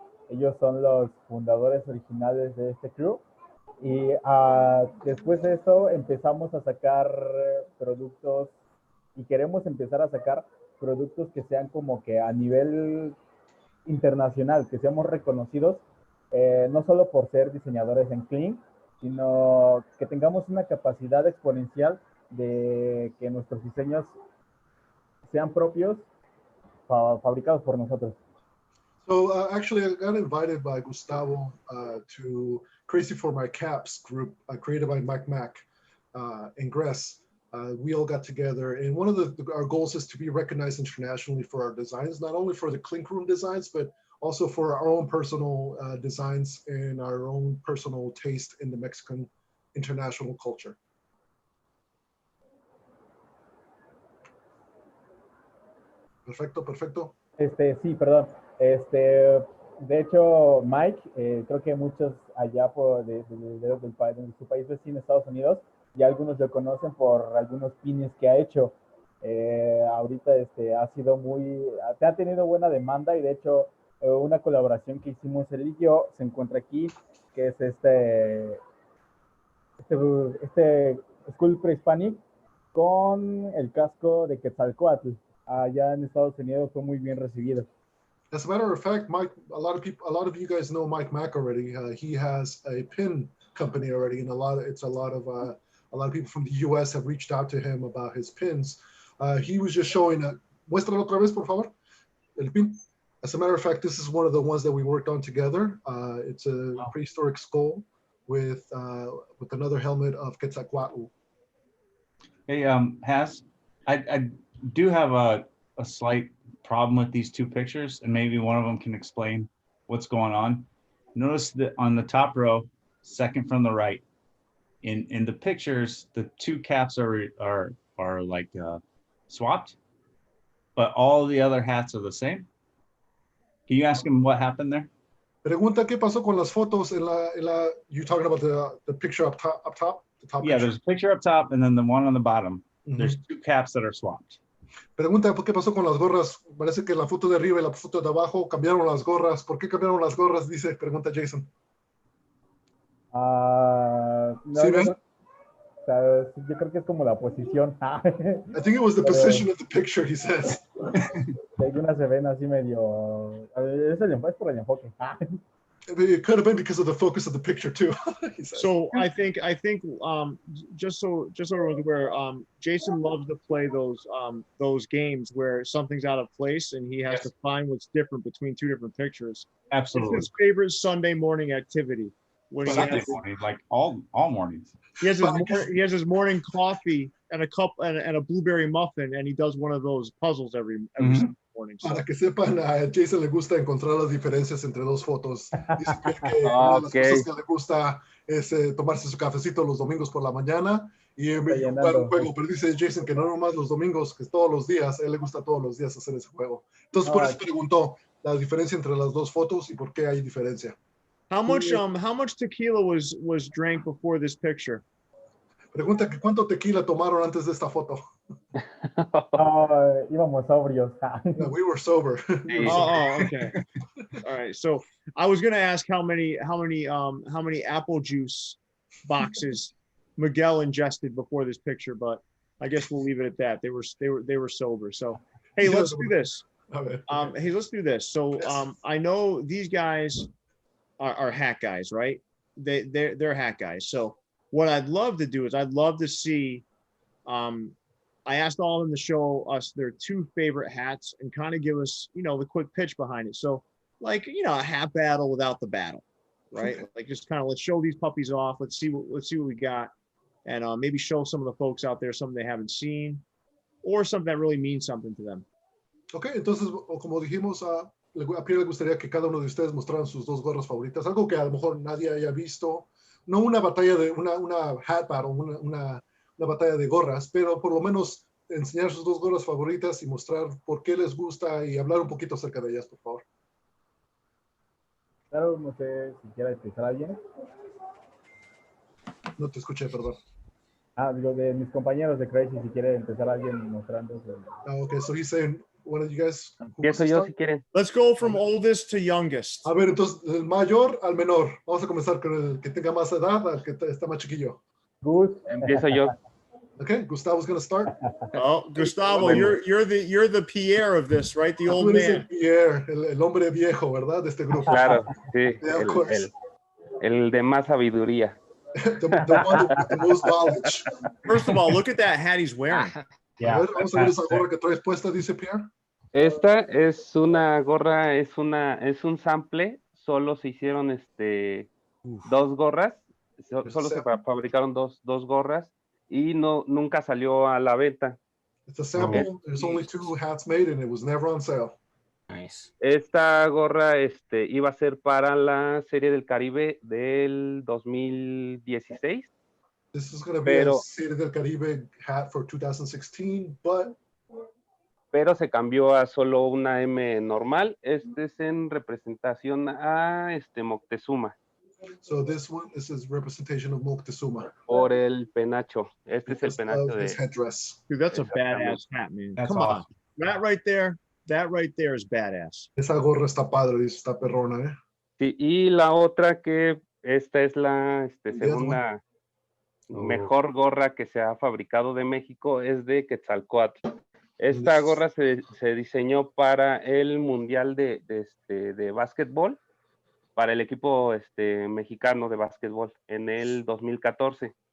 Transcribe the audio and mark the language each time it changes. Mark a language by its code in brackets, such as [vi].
[es] Ellos son los fundadores originales de este crew. Y después de eso empezamos a sacar productos, y queremos empezar a sacar productos que sean como que a nivel internacional, que seamos reconocidos, no solo por ser diseñadores en Clean, sino que tengamos una capacidad exponencial de que nuestros diseños sean propios, fabricados por nosotros. [en] So actually, I got invited by Gustavo to Crazy for My Caps group, created by Mike Mack and Gress. We all got together, and one of our goals is to be recognized internationally for our designs, not only for the Clink Room designs, but also for our own personal designs and our own personal taste in the Mexican international culture. [es] Perfecto. Sí, perdón. De hecho, Mike, creo que muchos allá de su país vecino, Estados Unidos, ya algunos lo conocen por algunos pines que ha hecho. Ahorita ha tenido buena demanda, y de hecho una colaboración que hicimos él y yo se encuentra aquí, que es este Skull Prehispanic con el casco de Quetzalcóatl. Allá en Estados Unidos fue muy bien recibido. [en] As a matter of fact, Mike, a lot of you guys know Mike Mack already. He has a pin company already, and a lot of people from the U.S. have reached out to him about his pins. He was just showing. [es] Muéstralo otra vez, por favor. El pin. [en] As a matter of fact, this is one of the ones that we worked on together. It's a prehistoric skull with another helmet of Quetzalcoatl. Hey, Has, I do have a slight problem with these two pictures, and maybe one of them can explain what's going on. Notice that on the top row, second from the right, in the pictures, the two caps are like swapped, but all the other hats are the same. Can you ask him what happened there? [es] Pregunta qué pasó con las fotos en la [en] you talking about the picture up top, the top Yeah, picture. there's a picture up top and then the one on the bottom. There's two caps that are swapped. [es] Pregunta qué pasó con las gorras. Parece que la foto de arriba y la foto de abajo cambiaron las gorras. ¿Por qué cambiaron las gorras? Dice, pregunta Jason. No, ¿Sí ven? yo creo que es como la posición. [en] I think it was the position of the picture, he says. [es] Algunas se ven así medio. Es por el enfoque. [en] It could have been because of the focus of the picture too. So I think just so everyone's aware, Jason loves to play those games where something's out of place and he has to find what's different between two different pictures. Absolutely. It's his favorite Sunday morning activity. When Sunday morning, like all mornings. He has his morning coffee and a cup and a blueberry muffin, and he does one of those puzzles every Sunday morning. So. [es] Para que sepan, a Jason le gusta encontrar las diferencias entre dos fotos. Dice que una de las cosas que le gusta es tomarse su cafecito los domingos por la mañana y jugar un juego. Pero dice Jason que no nomás los domingos, que todos los días. A él le gusta todos los días hacer ese juego. Entonces, por eso preguntó la diferencia entre las dos fotos y por qué hay diferencia. [en] How much tequila was drank before this picture? [es] Pregunta que cuánto tequila tomaron antes de esta foto. Íbamos sobrios. [en] No, we were sober. Okay. All right. So I was going to ask how many apple juice boxes Miguel ingested before this picture, but I guess we'll leave it at that. They were sober. So hey, let's do this. Hey, let's do this. So I know these guys are hat guys, right? They're hat guys. So what I'd love to do is I'd love to see. I asked all of them to show us their two favorite hats and kind of give us, the quick pitch behind it. So, like, a hat battle without the battle, right? Like, just kind of let's show these puppies off. Let's see what we got, and maybe show some of the folks out there something they haven't seen, or something that really means something to them. [es] Okay, entonces, como dijimos, a Pierre le gustaría que cada uno de ustedes mostraran sus dos gorras favoritas, algo que a lo mejor nadie haya visto. No una batalla de una [en] hat battle, [es] una batalla de gorras, pero por lo menos enseñar sus dos gorras favoritas y mostrar por qué les gusta y hablar un poquito acerca de ellas, por favor. Claro, no sé si quiera empezar alguien. No te escuché, perdón. Digo, de mis compañeros de Crazy, si quiere empezar alguien mostrando. [en] Okay, so he's saying, one of you guys. [es] Empiezo yo si quieren. [en] Let's go from oldest to youngest. [es] A ver, entonces, del mayor al menor. Vamos a comenzar con el que tenga más edad al que está más chiquillo. Gus. Empiezo yo. [en] Okay, Gustavo's going to start. Oh, Gustavo, you're the Pierre of this, right? The old man. [es] Pierre, el hombre viejo, ¿verdad? De este grupo. Claro, sí. [en] Yeah, [es] el de más sabiduría. [en] the one with the most knowledge. First of all, look at that hat he's wearing. [es] Yeah, a ver, vamos a ver esa gorra que traes puesta, dice Pierre. Esta es una gorra, es un sample. Solo se hicieron dos gorras. Solo se fabricaron dos gorras y nunca salió a la venta. [en] It's a sample. There's only 2 hats made and it was never on sale. Nice. [es] Esta gorra iba a ser para la Serie del Caribe del 2016. [en] This is going to be a Serie del Caribe hat for 2016, [es] pero se cambió a solo una M normal. Este es en representación a Moctezuma. [en] So this is representation of Moctezuma. [es] Por el penacho. Este es el penacho de [en] headdress. Dude, that's a badass hat, man. Come on. That right there is badass. [es] Esa gorra está padre, está perrona, ¿eh? Sí, y la otra que esta es la segunda mejor gorra que se ha fabricado de México, es de Quetzalcoatl. Esta gorra se diseñó para el Mundial de básquetbol, para el equipo mexicano de básquetbol en el 2014.